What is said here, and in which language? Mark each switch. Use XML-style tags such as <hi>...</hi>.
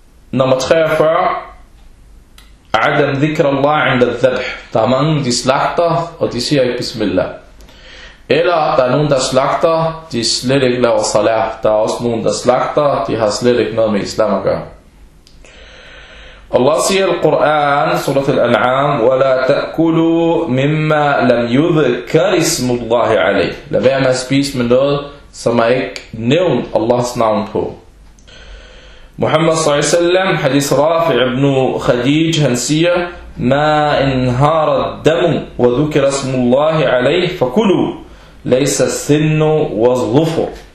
<ar>Nummer 43. Adam dhikr Allah inda dhabh.</ar> <da>Der er mange, de slagter, og de siger ikke bismillah. Eller der er nogen, der slagter, de slet ikke laver salah. Der er også nogen, der slagter, de har slet ikke noget med islam at gøre. Allah siger al-Qur'an, surat al-An'am,</da> <ar>وَلَا تَأْكُلُوا مِمَّا لَمْ يُذْكَرِ اسْمُ اللَّهِ عَلَيْهِ.</ar> <da>Lad være med at spise med noget, som er ikke nævnt Allahs navn på. Muhammad s.a.w. hadith Rafi ibn Khadij, han siger,</da> <ar>مَا إِنْهَارَ الدَّمُ وَذُكِرَ اسْمُ اللَّهِ عَلَيْهِ فَكُلُوا لَيْسَ السِّنُّ وَالظُّفُرُ.</ar>